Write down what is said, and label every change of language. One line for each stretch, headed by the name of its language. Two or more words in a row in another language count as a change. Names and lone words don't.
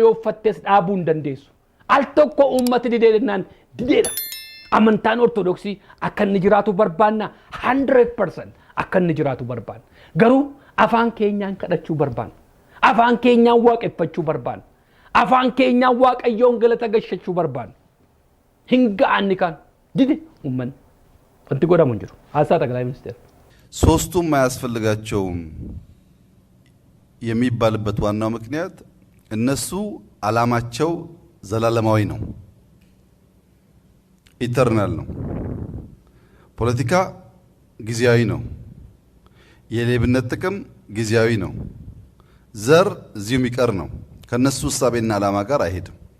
Oromo: yoo uffattes dhaabuu hin dandeessu al tokko uummati dideedhaan dideedha amantaan Ortodoksii akka inni jiraatu barbaanna 100% akka inni jiraatu barbaanna garuu afaan keenyaan kadhachuu barbaanna afaan keenyaan waaqeffachuu barbaanna afaan keenyaan waaqayyoon galata gashachuu barbaanna hin ga'anni kan dide umman wanti godhamu hin jiru haasaa
Amharic: ጠቅላይ ሚኒስትር ሶስቱም አያስፈልጋቸውም የሚባልበት ዋናው ምክንያት እነሱ ዓላማቸው ዘላለማዊ ነው ኢተርናል ነው ፖለቲካ ጊዜያዊ ነው የሌብነት ጥቅም ጊዜያዊ ነው ዘር እዚሁ የሚቀር ነው ከነሱ ሐሳብና ዓላማ ጋር አይሄድም